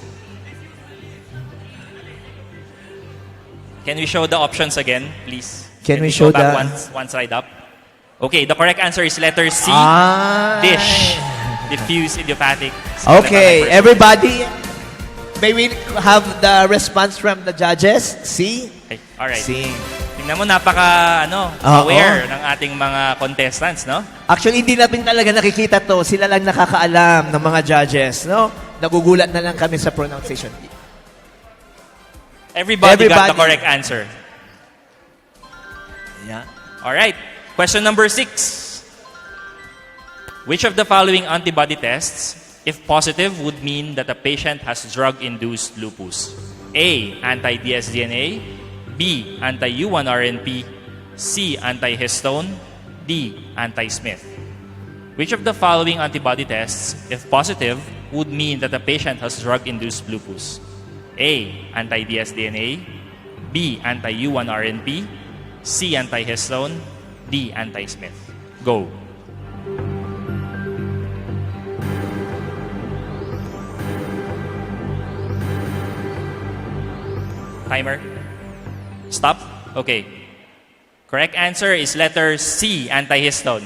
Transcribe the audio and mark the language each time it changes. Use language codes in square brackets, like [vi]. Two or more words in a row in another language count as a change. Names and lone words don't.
[en] Can we show the options again, please? Can we we show go back the- one slide up? Okay, the correct answer is letter C. Dish. Diffuse idiopathic. skeletal Okay, hyperostosis. everybody, may we have the response from the judges? C? Okay, alright. C. [tl] Tingnan mo, napaka aware ng ating mga contestants, no? Actually, hindi natin talaga nakikita to. Sila lang nakakaalam ng mga judges, no? Nagugulat na lang kami sa pronunciation. [en] Everybody got the Everybody. correct answer. Yeah. Alright, question number 6. Which of the following antibody tests, if positive, would mean that a patient has drug-induced lupus? A. Anti-dsDNA. B. Anti-U1RNP. C. Anti-histone. D. Anti-Smith. Which of the following antibody tests, if positive, would mean that a patient has drug-induced lupus? A. Anti-dsDNA. B. Anti-U1RNP. C. Anti-histone. D. Anti-Smith. Go. Timer. Stop. Okay. Correct answer is letter C, antihistone.